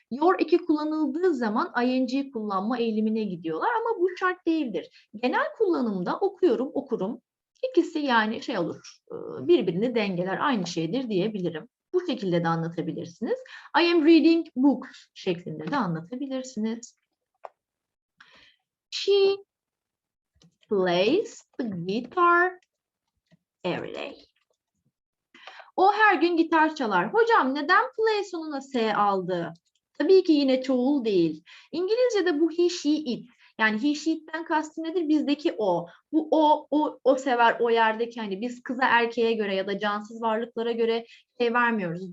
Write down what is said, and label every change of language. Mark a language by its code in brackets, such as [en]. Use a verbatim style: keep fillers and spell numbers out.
[tr] Your iki kullanıldığı zaman ing'yi kullanma eğilimine gidiyorlar ama bu şart değildir. Genel kullanımda okuyorum, okurum. İkisi yani şey olur, birbirini dengeler, aynı şeydir diyebilirim. Bu şekilde de anlatabilirsiniz. [en] I am reading books [tr] şeklinde de anlatabilirsiniz. [en] She plays the guitar every day. [tr] O her gün gitar çalar. Hocam neden play sonuna S aldı? Tabii ki yine çoğul değil. İngilizce'de bu he, she, it. Yani he, she'den kastım nedir? Bizdeki o. Bu o, o, o sever o yerdeki hani biz kıza erkeğe göre ya da cansız varlıklara göre şey vermiyoruz.